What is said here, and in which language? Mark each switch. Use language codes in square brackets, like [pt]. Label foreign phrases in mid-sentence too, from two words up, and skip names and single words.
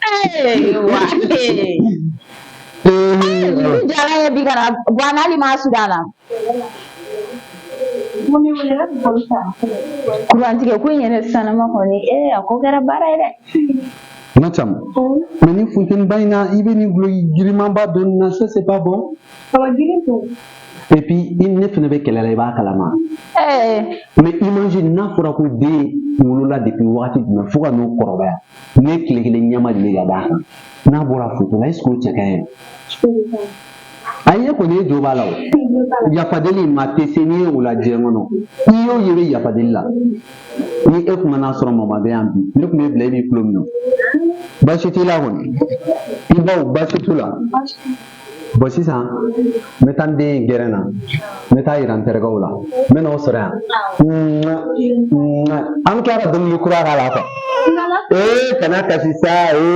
[bm] ni jala ye bi kana bɔ an hali ma sudan na kurantigɛ ko in yɛrɛ sanama kɔni a ko kɛra baara ye dɛ Macam, mais ni funteni ba in na i bɛ nin gulo girimanba dɔɔnin na [fr] ça c'est pas bon. [bm] Et puis i ne fana bɛ kɛlɛ la i b'a kalama. Mais imagine n'a fɔra ko den wolola depuis wagati jumɛn fo ka n'o kɔrɔbaya ne tile kelen ɲɛma deli ka d'a kan n'a bɔra foto la [fr] est ce que [bm] o cɛ ka ɲi. Ayi e kɔni e jo b'a la o yafadeli ma tɛ se n'i ye o la diɲɛ kɔnɔ i y'o ye i bɛ yafadeli la ni e kuma n'a sɔrɔ mama bɛ yan bi ne tun bɛ bila e b'i tulo min na baasi t'i la kɔni i baw baasi t'u la bon sisan n bɛ taa n den gɛrɛn na n bɛ taa yira n terikɛw la n bɛ n'aw sɔrɔ yan an kɛra dɔnkili kura k'a la quoi kana kasi sa